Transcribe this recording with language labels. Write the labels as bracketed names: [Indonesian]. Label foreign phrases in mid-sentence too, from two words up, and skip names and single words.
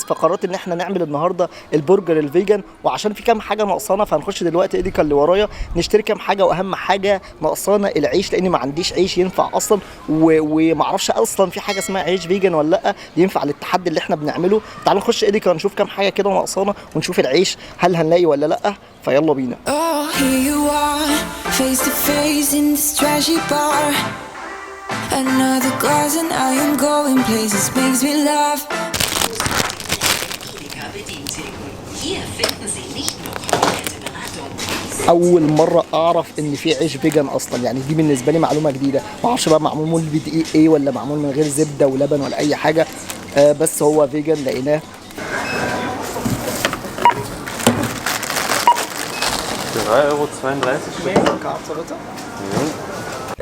[Arabic] فقررت ان احنا نعمل النهارده البرجر الفيجن، وعشان في كام حاجه ناقصانا فهنخش دلوقتي ايديكا اللي ورايا نشتري كام حاجه، واهم حاجه ناقصانا العيش، لاني ما عنديش عيش ينفع اصلا، وما اعرفش اصلا في حاجه اسمها عيش فيجن ولا لا ينفع للتحدي اللي احنا بنعمله. تعالوا نخش ايديكا نشوف كام حاجه كده ناقصانا ونشوف العيش هل هنلاقي ولا لا. فيلا بينا. [English] Oh, here you are, face to face in this trashy bar. Another glass and I am going places, makes me laugh. [German] Hier finden Sie nicht nur komplette Beratung. [Arabic] اول مره اعرف ان في عيش فيجن اصلا، يعني دي بالنسبه لي معلومه جديده. ما اعرفش بقى معمول بدقيق ايه ولا معمول من غير زبده ولبن ولا اي حاجه، بس هو فيجن لقيناه. 3,32 €.